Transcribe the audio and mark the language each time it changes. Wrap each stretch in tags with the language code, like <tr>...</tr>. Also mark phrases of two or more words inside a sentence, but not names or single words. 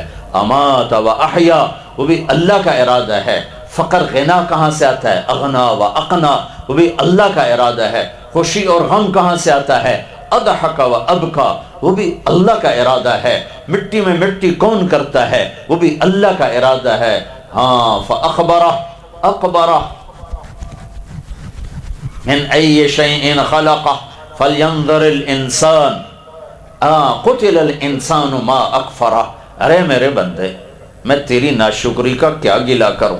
<ar>امات و احیا،</ar> <ur>وہ بھی اللہ کا ارادہ ہے۔ فقر غنا کہاں سے آتا ہے؟</ur> <ar>اغنا و اقنا،</ar> <ur>وہ بھی اللہ کا ارادہ ہے۔ خوشی اور غم کہاں سے آتا ہے؟</ur> <ar>اضحک و ابکا،</ar> <ur>وہ بھی اللہ کا ارادہ ہے۔ مٹی میں مٹی کون کرتا ہے؟ وہ بھی اللہ کا ارادہ ہے۔ ہاں،</ur> <ar>فاخبرہ، اخبرہ من ای شیء خلقہ فلینظر الانسان قتل الانسان ما اکفرہ۔</ar> <ur>ارے میرے بندے، میں تیری ناشکری کا کیا گلہ کروں؟</ur>